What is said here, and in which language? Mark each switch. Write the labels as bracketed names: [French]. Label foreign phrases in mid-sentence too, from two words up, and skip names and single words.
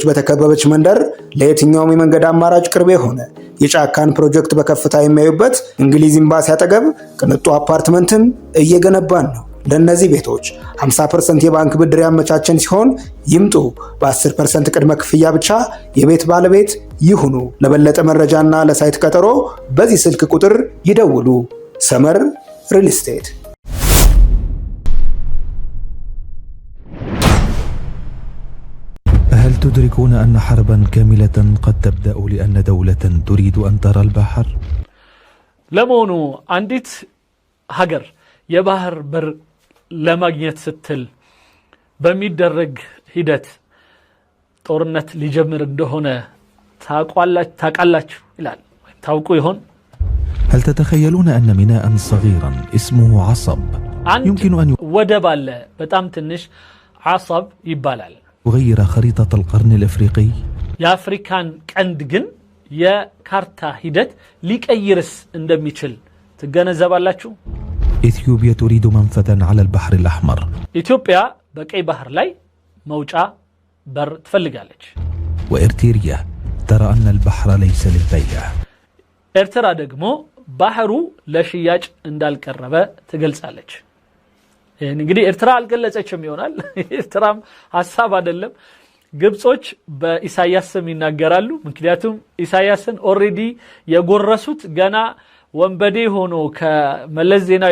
[Amharic] በተከበበች መንደር ለየትኛውም የመንገድ አማራጭ ቅርብ የሆነ የጫካን ፕሮጀክት በከፍታ የሚያዩበት እንግሊዝ ኤምባሲ አጠገብ ቅንጡ አፓርትመንትን እየገነባን ነው ለነዚህ ቤቶች 50% የባንክ ብድር ያመቻቸን ሲሆን ይምጡ በ10% ቅድመ ክፍያ ብቻ የቤት ባለቤት ይሁኑ ለበለጠ መረጃና ለሳይት ቀጠሮ በዚህ ስልክ ቁጥር ይደውሉ ሰመር ሪል ስቴት [Arabic] هل تدركون أن حربا كاملة قد تبدأ لأن دولة تريد أن ترى البحر؟ [Amharic] ለመሆኑ አንዲት ሀገር የባህር በር ለማግኘት ስትል በሚደረግ ሂደት ጦርነት ሊጀምር እንደሆነ ታውቃላችሁ ይላል ታውቁ ይሆን [Arabic] هل تتخيلون أن ميناء صغيرا اسمه عصب يمكن أن [Amharic] ወደብ አለ በጣም ትንሽ عصب ይባላል [Arabic] يغير خريطة القرن الإفريقي [Amharic] የአፍሪካን ቀንድ ግን የካርታ ሂደት ሊቀይርስ እንደሚችል ትገነዘባላችሁ [Arabic] إثيوبيا تريد منفذا على البحر الأحمر [Amharic] ኢትዮጵያ በቀይ ባህር ላይ መውጫ በር ትፈልጋለች [Arabic] وإرتريا ترى أن البحر ليس للبيع [Amharic] ኤርትራ ደግሞ ባህሩ ለሽያጭ እንዳልቀረበ ትገልጻለች ይሄን እንግዲህ ኤርትራ አልገለጸችም ይሆናል ኤርትራም ሐሳብ አይደለም ግብጾች በኢሳያስም ይናገራሉ ምክንያቱም ኢሳያስን ኦሬዲ የጎረሱት ገና ወንበዴ ሆኖ ከመለስ ዜናዊ